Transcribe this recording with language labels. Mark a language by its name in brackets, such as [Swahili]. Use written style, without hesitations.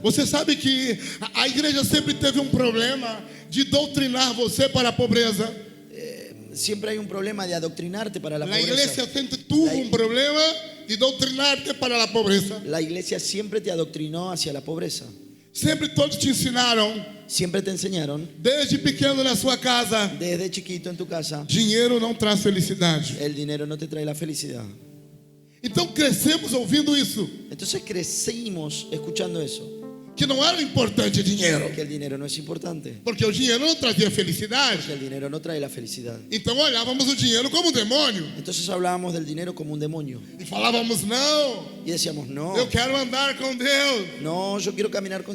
[Portuguese] Você sabe que a igreja sempre teve um problema de doutrinar você para a pobreza. [Spanish] Siempre hay un problema de adoctrinarte para la [Portuguese] A [Spanish] pobreza. [Portuguese] igreja sempre tuvo um problema de doutrinarte para a pobreza. [Spanish] La iglesia siempre te adoctrinó hacia la pobreza. [Portuguese] Sempre todos te ensinaram, [Spanish] Siempre te enseñaron, [Portuguese] desde pequeno na sua casa, [Spanish] desde chiquito en tu casa, [Portuguese] dinheiro não traz felicidade. [Spanish] el dinero no te trae la felicidad. [Portuguese] Então crescemos ouvindo isso, [Spanish] Entonces crecimos escuchando eso, [Portuguese] que não era importante dinheiro, [Spanish] que el dinero no es importante, [Portuguese] porque o dinheiro não trazia felicidade. [Spanish] que el dinero no trae la felicidad. [Portuguese] Então olhávamos o dinheiro como um demônio [Spanish] Entonces hablábamos del dinero como un demonio [Portuguese] e falávamos: não, [Spanish] y decíamos, no, [Portuguese] eu quero andar com Deus [Spanish] no, yo quiero caminar con